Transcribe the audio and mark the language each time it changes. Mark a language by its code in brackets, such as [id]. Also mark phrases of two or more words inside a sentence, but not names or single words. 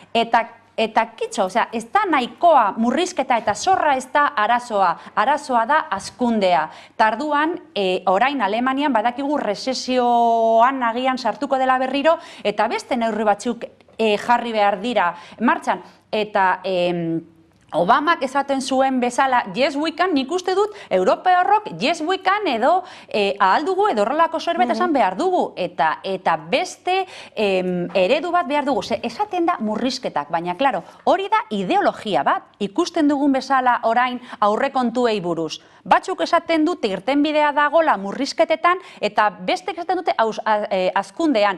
[eu] Eta kitxo, ez da nahikoa murrizketa eta zorra ez da arazoa. Arazoa da hazkundea. Tarduan, orain Alemanian badakigu rezesioan agian sartuko dela berriro, eta beste neurri batzuk jarri behar dira martxan. Eta Obamak esaten zuen bezala, [en] yes we can, [eu] nik uste dut, Europearrok [en] yes we can [eu] edo ahal dugu edo horrelako zerbait esan behar dugu. Eta beste eredu bat behar dugu. Esaten da murrizketak, baina, klaro, hori da ideologia bat. Ikusten dugun bezala orain aurrekontuei buruz. Batzuk esaten dute irtenbidea dagola murrizketetan eta bestek esaten dute hazkundean.